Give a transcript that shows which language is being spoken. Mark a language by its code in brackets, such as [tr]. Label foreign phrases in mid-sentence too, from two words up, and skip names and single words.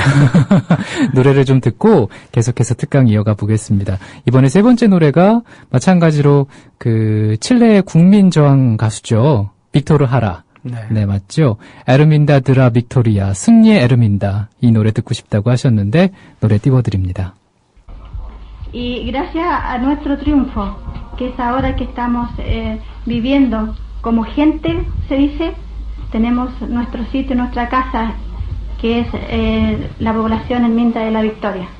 [ko] 노래를 좀 듣고 계속해서 특강 이어가 보겠습니다. 이번에 세 번째 노래가 마찬가지로 칠레의 국민 저항 가수죠. 빅토르 하라. 네, 맞죠? 에르민다 드라 빅토리아, 승리의 에르민다. 이 노래 듣고 싶다고 하셨는데 노래 띄워드립니다. [es] Y gracias a nuestro triunfo, que es ahora que estamos viviendo como gente, se dice, tenemos nuestro sitio, nuestra casa, que es la población en Minda de la Victoria.